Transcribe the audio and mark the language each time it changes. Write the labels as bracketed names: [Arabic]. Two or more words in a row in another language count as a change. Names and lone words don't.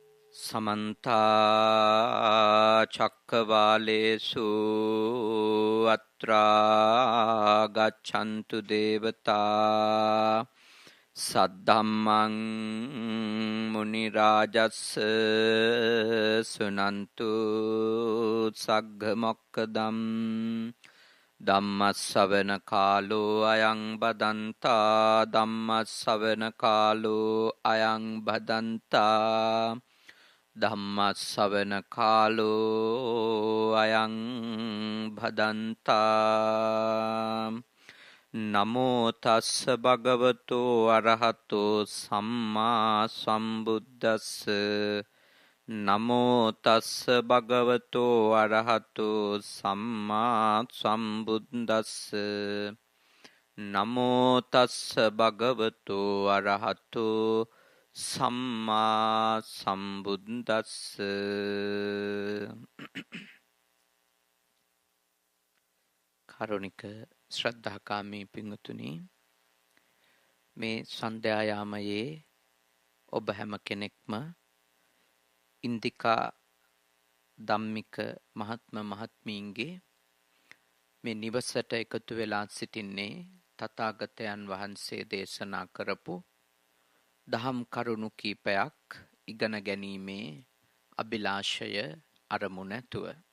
[Pali] समन्ता चक्रवालेषु अत्रा गच्छन्तु देवता सद्धम्मं मुनिराजस्य सुनन्तु सग्गमोक्कदम् ධම්මස්සවන කාලෝ අයං බදන්තා ධම්මස්සවන කාලෝ අයං බදන්තා ධම්මස්සවන කාලෝ අයං බදන්තා නමෝ තස්ස භගවතෝ අරහතෝ සම්මා සම්බුද්දස්ස නමෝ තස්ස භගවතෝ අරහතෝ සම්මා සම්බුද්දස්ස නමෝ තස්ස භගවතෝ අරහතෝ සම්මා සම්බුද්දස්ස. [Sinhala] කරුණික ශ්‍රද්ධාකාමී පින්වතුනි, මේ සන්ධ්‍යා යාමයේ ඔබ හැම කෙනෙක්ම ඉන්දිකා ධම්මික මහත්ම මහත්මීන්ගේ මේ නිවසට එකතු වෙලා සිටින්නේ තථාගතයන් වහන්සේ දේශනා කරපු දහම් කරුණු කීපයක් ඉගෙන ගැනීමේ අභිලාෂය අරමුණ ඇතුව.